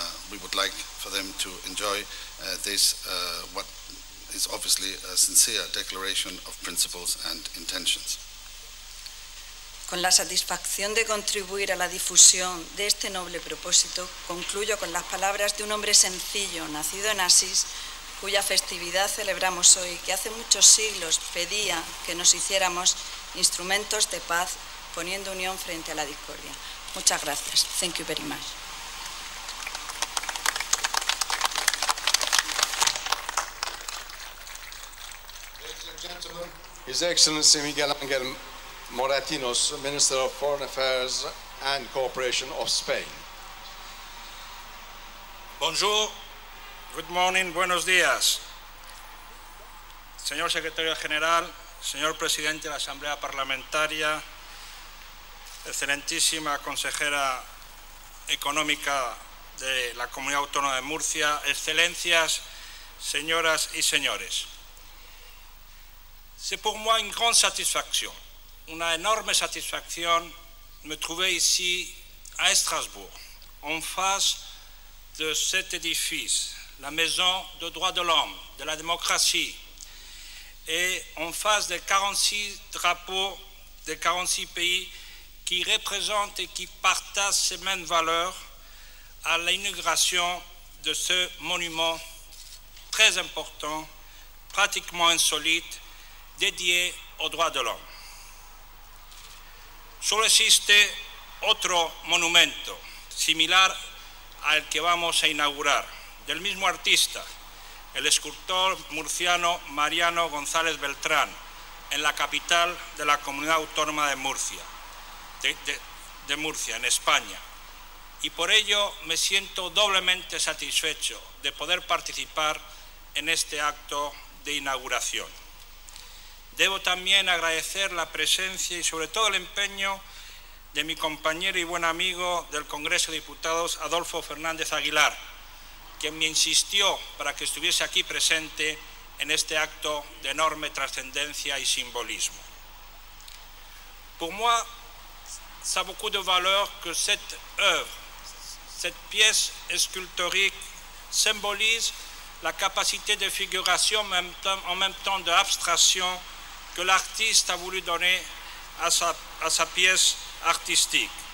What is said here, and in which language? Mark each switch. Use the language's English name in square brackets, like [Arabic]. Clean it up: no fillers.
[English] We would like for them to enjoy this, what is obviously a sincere declaration of principles and intentions. [Spanish] Con la satisfacción de contribuir a la difusión de este noble propósito, concluyo con las palabras de un hombre sencillo, nacido en Asís, cuya festividad celebramos hoy, que hace muchos siglos pedía que nos hiciéramos instrumentos de paz, poniendo unión frente a la discordia. Muchas gracias. [English] Thank you very much. Ladies and gentlemen, His Excellency Miguel Ángel Moratinos, Minister of Foreign Affairs and Cooperation of Spain. [French] Bonjour, [English] good morning, [Spanish] buenos días. Señor Secretario General, señor Presidente de la Asamblea Parlamentaria, excelentísima consejera económica de la Comunidad Autónoma de Murcia, excelencias, señoras y señores. [French] C'est pour moi une grande satisfaction, [Spanish] una enorme [French] satisfaction de me trouver ici à Strasbourg, en face de cet édifice, la maison des droits de l'homme, de la démocratie, et en face des 46 drapeaux des 46 pays qui représentent et qui partagent ces mêmes valeurs à l'inauguration de ce monument très important, pratiquement insolite, dédié aux droits de l'homme. [Spanish] Solo existe otro monumento similar al que vamos a inaugurar, del mismo artista, el escultor murciano Mariano González Beltrán, en la capital de la Comunidad Autónoma de Murcia, de Murcia, en España. Y por ello me siento doblemente satisfecho de poder participar en este acto de inauguración. Debo también agradecer la presencia y sobre todo el empeño de mi compañero y buen amigo del Congreso de Diputados, Adolfo Fernández Aguilar, quien me insistió para que estuviese aquí presente en este acto de enorme trascendencia y simbolismo. [French] Pour moi, ça a beaucoup de valeur que cette œuvre, cette pièce sculptorique symbolise la capacité de figuration en même temps d'abstraction que l'artiste a voulu donner à sa pièce artistique.